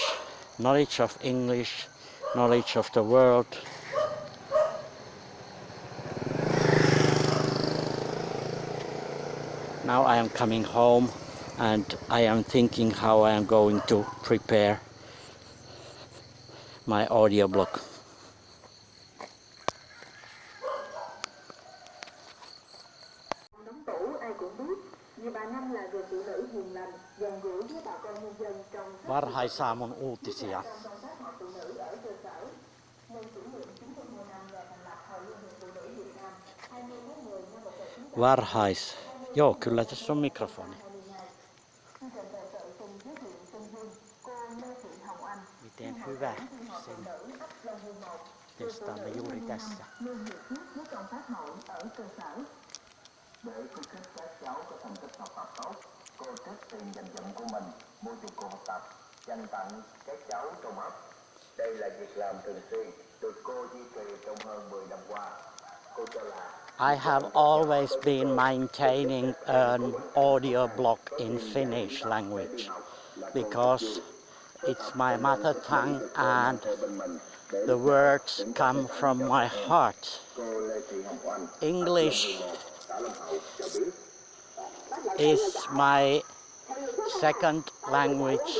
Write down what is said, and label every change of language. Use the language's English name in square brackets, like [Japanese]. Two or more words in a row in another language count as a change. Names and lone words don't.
[English] Knowledge of English, knowledge of the world. Now I am coming home and I am thinking how I am going to prepare my audio blog. [Finnish] Varhaisaamun uutisia. Joo, kyllä tässä on mikrofoni. Miten hyvä sen testaamme juuri tässä. [Vietnamese] Để khuyến khích các cháu có thành tích học tập tốt, cô trích tiền dành dụm của mình mua cho cô học tập, dành tặng các cháu trong ấp. Đây là việc làm thường xuyên được cô duy trì trong hơn 10 năm qua. Cô cho là [English] I have always been maintaining an audio blog in Finnish language because it's my mother tongue and the words come from my heart. English is my second language.